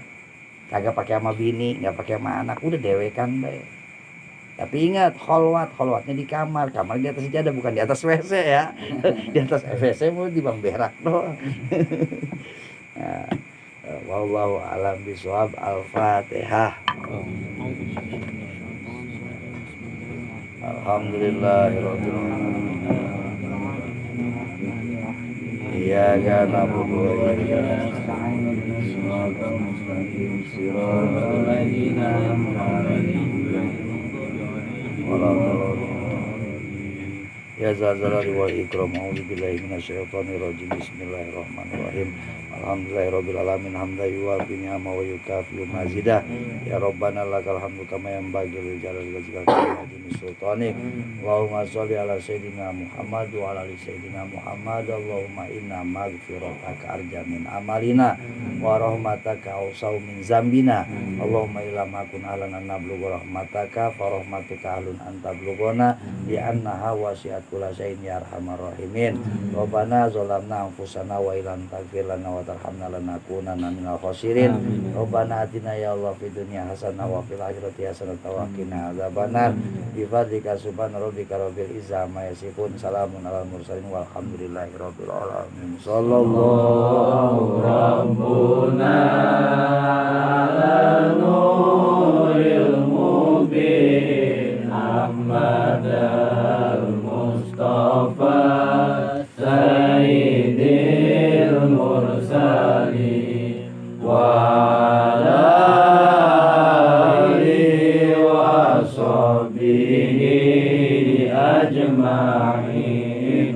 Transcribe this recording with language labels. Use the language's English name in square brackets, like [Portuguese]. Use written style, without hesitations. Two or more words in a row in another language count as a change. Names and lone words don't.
[Indonesian] Kagak pakai sama bini, nggak pakai sama anak, udah [Javanese] dewekan bae. [Indonesian] Tapi ingat, kholwatnya di kamar di atas sejadah, bukan di atas WC ya. Di atas WC mau di bang berak doang. Nah, [Arabic] والله أعلم بالصواب. Al-Fatihah. الحمد لله رب العالمين. إياك نعبد وإياك نستعين. صراط المستقيم. صراط الذين أنعمت عليهم يا ذا الجلال والإكرام. أعوذ بالله من الشيطان الرجيم. بسم الله الرحمن الرحيم. الحمد لله رب العالمين حمدا يوافي نعمه ويكافئ مزيده. يا ربنا لك الحمد كما ينبغي لجلال وجهك وعظيم سلطانك. اللهم صل على سيدنا محمد وعلى آل سيدنا محمد. اللهم إن مغفرتك أرجى من عملنا ورحمتك أوسع من ذنبنا. اللهم إن لم أكن أهلا أن نبلغ رحمتك فرحمتك أهل أن تبلغنا لأنها وسعت كل شيء يا أرحم الراحمين. ربنا ظلمنا أنفسنا وإن لم تغفر لنا وترحمنا لنكونن من الخاسرين. ربنا آتنا يا الله في الدنيا حسنة وفي الآخرة حسنة وقنا عذاب النار. بفضلك سبحان ربك رب العزة عما يصفون. سلام على المرسلين والحمد لله رب العالمين. صلى الله ربنا على نور المبين أحمد المصطفى سيد المرسلين وعلى آله وصحبه أجمعين.